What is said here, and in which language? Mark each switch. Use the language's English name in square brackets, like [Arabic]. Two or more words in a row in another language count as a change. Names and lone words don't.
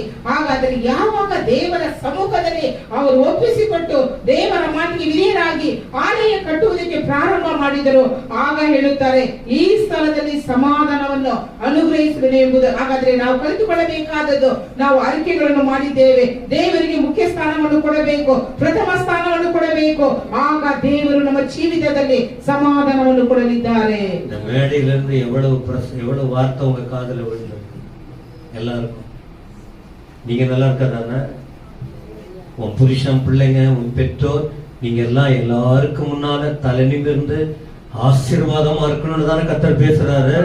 [Kannada] ಹಾಗಾದರೆ ಯಾವಾಗ ದೇವರ ಸಮ್ಮುಖದಲ್ಲಿ ಅವರು ಒಪ್ಪಿಸಿಕೊಟ್ಟು ದೇವರ ಮಾತಿಗೆ ವಿಧೇಯರಾಗಿ ಆಲಯ ಕಟ್ಟುವುದಕ್ಕೆ ಪ್ರಾರಂಭ ಮಾಡಿದರು, ಆಗ ಹೇಳುತ್ತಾರೆ, ಈ ಸ್ಥಳದಲ್ಲಿ ಸಮಾಧಾನವನ್ನು ಅನುಗ್ರಹಿಸುವೆನು ಎಂಬುದು. ಹಾಗಾದ್ರೆ ನಾವು ಕಲಿತುಕೊಳ್ಳಬೇಕಾದದ್ದು, ನಾವು ಅರಿಕೆಗಳನ್ನು ಮಾಡಿದ್ದೇವೆ, ದೇವರಿಗೆ ಮುಖ್ಯ ಸ್ಥಾನವನ್ನು ಕೊಡಬೇಕು, ಪ್ರಥಮ ಸ್ಥಾನವನ್ನು ಕೊಡಬೇಕು. ಆಗ ದೇವರು ನಮ್ಮ ಜೀವಿತದಲ್ಲಿ ಸಮಾಧಾನವನ್ನು ಕೊಡಲಿದ್ದಾರೆ. [Tamil] மேடையிலிருந்து எவ்வளவு வார்த்தை உங்க காதுல விழுந்திருக்கு எல்லாருக்கும். நீங்க நல்லா இருக்கதானே? உன் புருஷன், பிள்ளைங்க, உன் பெற்றோர், நீங்க எல்லாம் எல்லாருக்கும் முன்னால தலை நிமிர்ந்து ஆசீர்வாதமா இருக்கணும்னு தானே கர்த்தர் பேசுறாரு.